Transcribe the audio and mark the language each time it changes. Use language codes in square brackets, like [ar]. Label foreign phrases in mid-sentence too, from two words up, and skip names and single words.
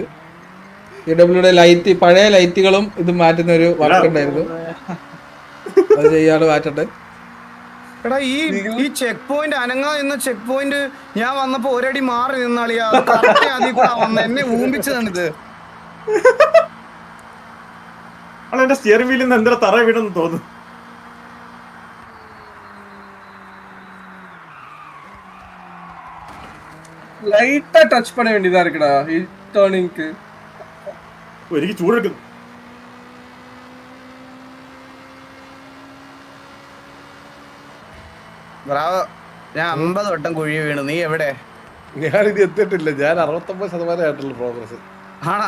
[ml] PWയുടെ ലൈറ്റ്, പഴയ ലൈറ്റുകളും ഇത് മാറ്റുന്ന ഒരു വർക്ക് ഉണ്ടായിരുന്നു. അത് ചെയ്യാതെ മാറ്റണ്ടൻ. എടാ ഈ ചെക്ക് പോയിന്റ് അനങ്ങ എന്ന ചെക്ക് പോയിന്റ് ഞാൻ വന്നപ്പോ ഒരടി മാറി നിന്നാളിയാ എന്നെ ഊമ്പിച്ചതാണിത്. എന്റെ സ്റ്റിയറിംഗ് വീലിൽ നിന്ന് എന്താ തറ വീണെന്ന് തോന്നുന്നു. [ta] லைட்டா டச் பண்ண வேண்டியதா இருக்குடா டர்னிங்க்கு. [ml] എനിക്ക് ചൂടെടുക്കുന്നു. ബ്രാവോ, ഞാൻ 50 വട്ടം കുഴി വീണു. നീ എവിടെ? ഞാനിത് എത്തിയിട്ടില്ല. ഞാൻ 69% ആയിട്ടുള്ള പ്രോഗ്രസ്. ആണാ?